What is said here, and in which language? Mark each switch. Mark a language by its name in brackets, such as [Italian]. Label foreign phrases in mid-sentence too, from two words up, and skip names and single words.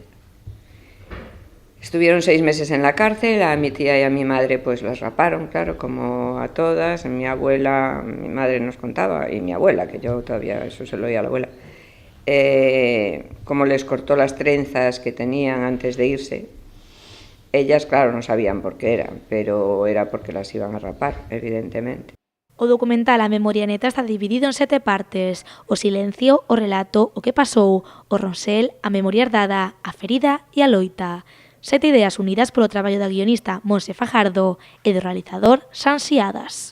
[Spanish] Estuvieron 6 meses en la cárcel, a mi tía y a mi madre pues las raparon, claro, como a todas. Mi abuela, mi madre nos contaba, y mi abuela, que yo todavía eso se lo oía a la abuela, como les cortó las trenzas que tenían antes de irse. Ellas, claro, no sabían por qué era, pero era porque las iban a rapar, evidentemente. [Galician] O documental A Memoria Neta está dividido en 7 partes: o silencio, o relato, o que pasou, o ronsel, a memoria herdada, a ferida e a loita. 7 ideas unidas polo traballo da guionista Monse Fajardo e do realizador Sansi Adas.